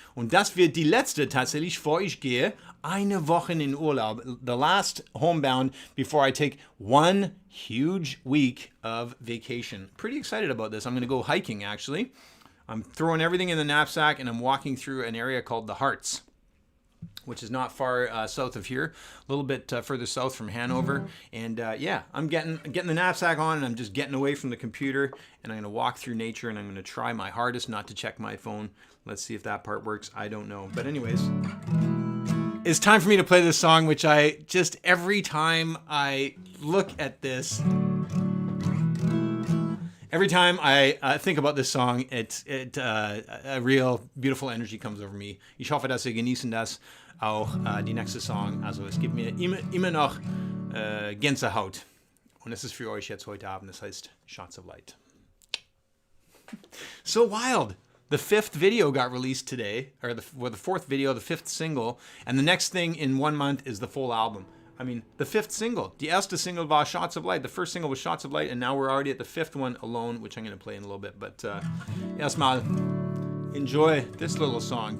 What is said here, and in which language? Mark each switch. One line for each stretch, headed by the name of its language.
German: Und das wird die letzte tatsächlich, bevor ich gehe. Eine Woche in Urlaub.
English: The last homebound before I take one huge week of vacation. Pretty excited about this. I'm going to go hiking, actually. I'm throwing everything in the knapsack and I'm walking through an area called the Harz, which is not far south of here, a little bit further south from Hanover. And yeah, I'm getting the knapsack on and I'm just getting away from the computer and I'm going to walk through nature and I'm going to try my hardest not to check my phone. Let's see if that part works. I don't know. But anyways, it's time for me to play this song, which I just, every time I look at this, every time I think about this song, a real beautiful energy comes over me.
German: Ich hoffe, dass ihr genießen das. Auch die nächste Song. Also es gibt mir immer noch Gänsehaut. Und es ist für euch jetzt heute Abend. Das heißt Shots of Light.
English: So wild. The 5th video got released today, or the 4th video, the 5th single, and the next thing in 1 month is the full album. I mean, the 5th single.
German: Die erste Single war Shots of Light.
English: The first single was Shots of Light, and now we're already at the 5th one alone, which I'm going to play in a little bit. But erstmal, enjoy this little song.